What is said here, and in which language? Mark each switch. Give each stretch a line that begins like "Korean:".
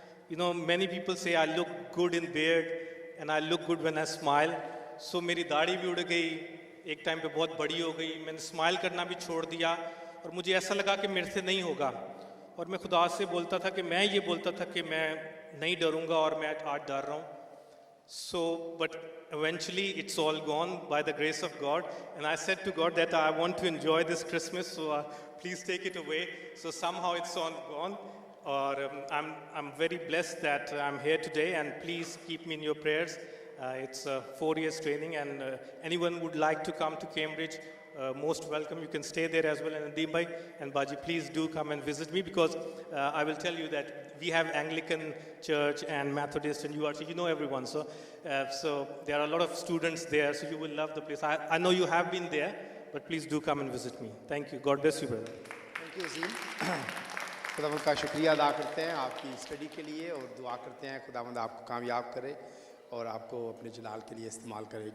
English: You know, many people say I look good in beard and I look good when I smile.
Hindi: So मेरी दाढ़ी भी उड़ गई, एक टाइम पे बहुत बड़ी हो गई. मैंने smile करना भी छोड़ दिया और मुझे ऐसा लगा कि मेरे से नहीं होगा. और मैं खुदा से बोलता था कि मैं ये बोलता था कि मैं नहीं डरूंगा और मैं आज डर रहा हूँ.
English: So, but eventually it's all gone by the grace of God. And I said to God that I want to enjoy this Christmas, so please take it away. So somehow it's all gone. Or I'm very blessed that I'm here today, and please keep me in your prayers. It's a 4 years training, and anyone would like to come to Cambridge, most welcome. You can stay there as well. And Nadeem bhai and Baji, please do come and visit me, because I will tell you that we have Anglican Church and Methodist and URC. You know everyone. So there are a lot of students there. So you will love the place. I know you have been there, but please do come and visit me. Thank you. God bless you, brother. Thank you Azeem.
Hindi: खुदावंद का शुक्रिया अदा करते हैं आपकी study के लिए और दुआ करते हैं खुदावंद आपको कामयाब करे और आपको अपने जलाल के लिए इस्तेमाल करे.